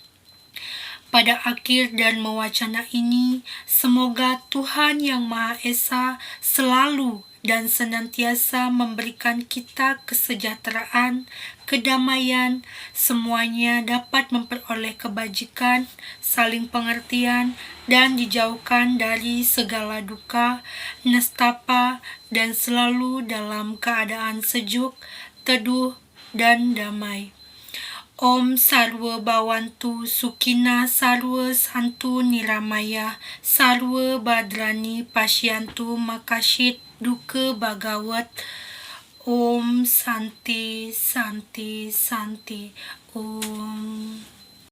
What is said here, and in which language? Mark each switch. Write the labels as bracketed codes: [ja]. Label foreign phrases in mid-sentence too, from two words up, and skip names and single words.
[id] Pada akhir dan mewacana ini, semoga Tuhan Yang Maha Esa selalu dan senantiasa memberikan kita kesejahteraan, kedamaian, semuanya dapat memperoleh kebajikan, saling pengertian, dan dijauhkan dari segala duka, nestapa, dan selalu dalam keadaan sejuk, teduh, dan damai. [sa] Om Sarwa Bhawantu Sukhina Sarwa Santu Niramaya Sarwa Badrani Pasyantu Makashit Duka Bhagawat. Om Santi Santi Santi Om.